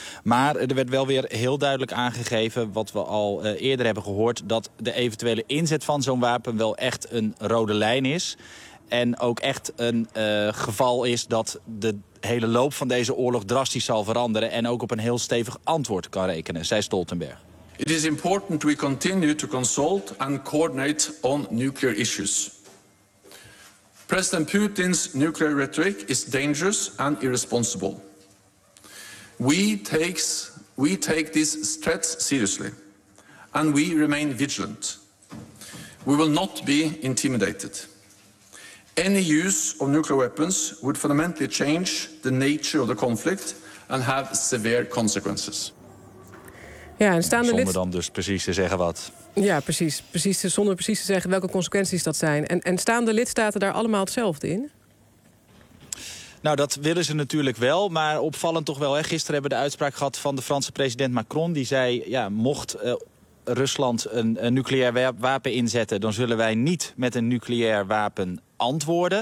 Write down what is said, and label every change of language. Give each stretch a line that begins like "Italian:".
Dutch: Maar er werd wel weer heel duidelijk aangegeven, wat we al eerder hebben gehoord, dat de eventuele inzet van zo'n wapen wel echt een rode lijn is. En ook echt een geval is dat de hele loop van deze oorlog drastisch zal veranderen en ook op een heel stevig antwoord kan rekenen, zei Stoltenberg.
English: It is important we continue to consult and coordinate on nuclear issues. President Putin's nuclear rhetoric is dangerous and irresponsible. We take these threats seriously and we remain vigilant. We will not be intimidated. Any use of nuclear weapons would fundamentally change the nature of the conflict and have severe consequences.
Dutch: Ja, en staan zonder dan dus precies te zeggen wat. Ja, precies. Zonder precies te zeggen welke consequenties dat zijn. En staan de lidstaten daar allemaal hetzelfde in? Nou, dat willen ze natuurlijk wel, maar opvallend toch wel. Hè. Gisteren hebben we de uitspraak gehad van de Franse president Macron. Die zei, ja, mocht Rusland een nucleair wapen inzetten, dan zullen wij niet met een nucleair wapen antwoorden.